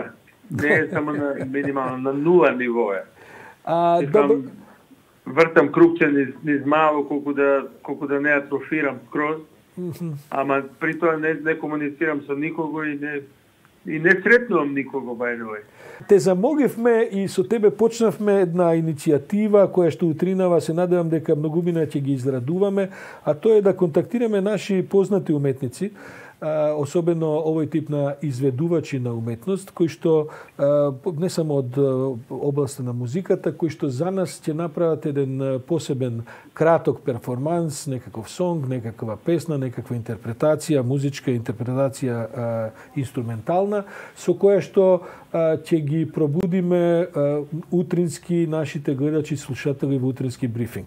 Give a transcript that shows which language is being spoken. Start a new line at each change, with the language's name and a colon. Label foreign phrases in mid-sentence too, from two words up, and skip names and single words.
Macedonian: Не е само на минимално, на нула ниво е. Вртам крупче низ мало, колку да не атрофирам скроз. Ама при тоа не комуницирам со никого и не сретнувам никого,
English: by the way.
Macedonian: Те замоливме и со тебе почнавме една иницијатива која што утринава, се надевам дека многумина ќе ги израдуваме, а тоа е да контактираме наши познати уметници, особено овој тип на изведувачи на уметност, кои што не само од областа на музиката, кои што за нас ќе направат еден посебен краток перформанс, некаков сонг, некаква песна, некаква интерпретација, музичка интерпретација инструментална, со која што ќе ги пробудиме утрински нашите гледачи и слушатели во утрински брифинг.